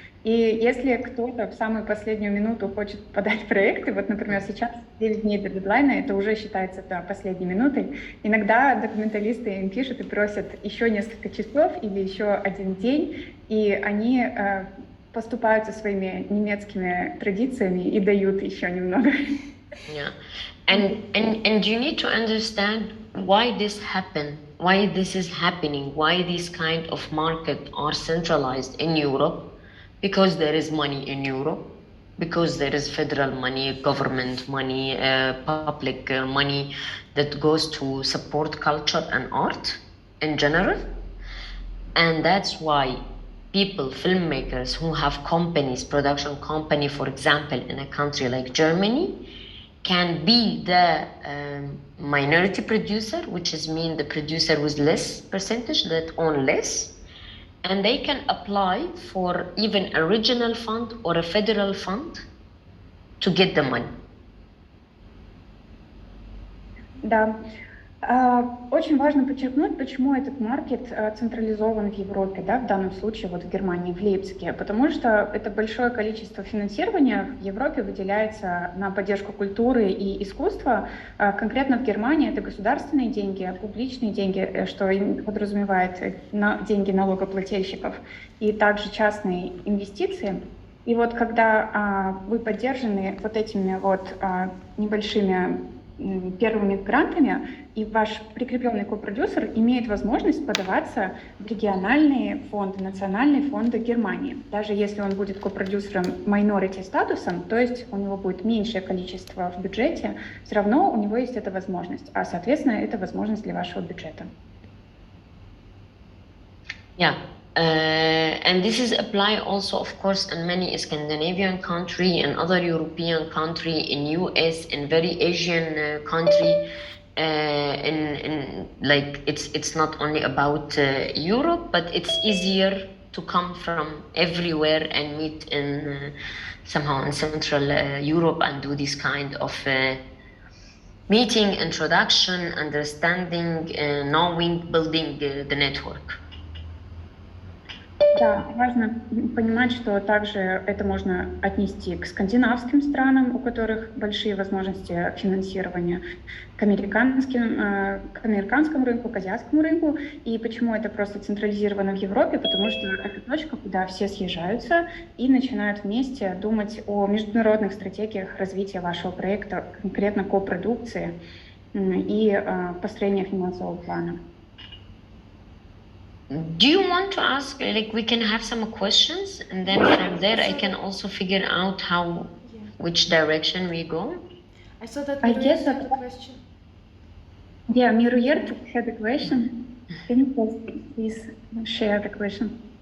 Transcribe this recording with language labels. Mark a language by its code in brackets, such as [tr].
[ru] И если кто-то в самую последнюю минуту хочет подать проекты, вот, например, сейчас 9 дней до дедлайна, это уже считается последней минутой, иногда документалисты им пишут и просят еще несколько часов или еще один день, и они поступают со своими немецкими традициями и дают еще немного. [en] Yeah. And you need to understand why this happened, why this is happening, why these kind of market are centralized in Europe. Because there is money in Europe, because there is federal money, government money, public money that goes to support culture and art in general. And that's why people, filmmakers who have companies, production company, for example, in a country like Germany, can be the minority producer, which is mean the producer with less percentage that own less. And they can apply for even a regional fund or a federal fund to get the money. [ru] Да. Очень важно подчеркнуть, почему этот маркет централизован в Европе, да, в данном случае вот в Германии, в Лейпциге, потому что это большое количество финансирования в Европе выделяется на поддержку культуры и искусства. Конкретно в Германии это государственные деньги, публичные деньги, что подразумевает деньги налогоплательщиков, и также частные инвестиции. И вот когда вы поддержаны вот этими вот небольшими первыми грантами, и ваш прикрепленный копродюсер имеет возможность подаваться в региональные фонды, национальные фонды Германии. Даже если он будет копродюсером minority статусом, то есть у него будет меньшее количество в бюджете, все равно у него есть эта возможность, а соответственно это возможность для вашего бюджета. [en] Yeah. And this is apply also, of course, in many Scandinavian country and other European country, in US, in very Asian country. In like it's not only about Europe, but it's easier to come from everywhere and meet in somehow in Central Europe and do this kind of meeting, introduction, understanding, knowing, building the network. [ru] Да, важно понимать, что также это можно отнести к скандинавским странам, у которых большие возможности финансирования, к американскому рынку, к азиатскому рынку. И почему это просто централизировано в Европе? Потому что это точка, куда все съезжаются и начинают вместе думать о международных стратегиях развития вашего проекта, конкретно копродукции и построения финансового плана. [en] Do you want to ask, like, we can have some questions, and then from there I can also figure out which direction we go? I saw that I Miruert guess had a question. Yeah, Miruert had a question. Can you please share the question?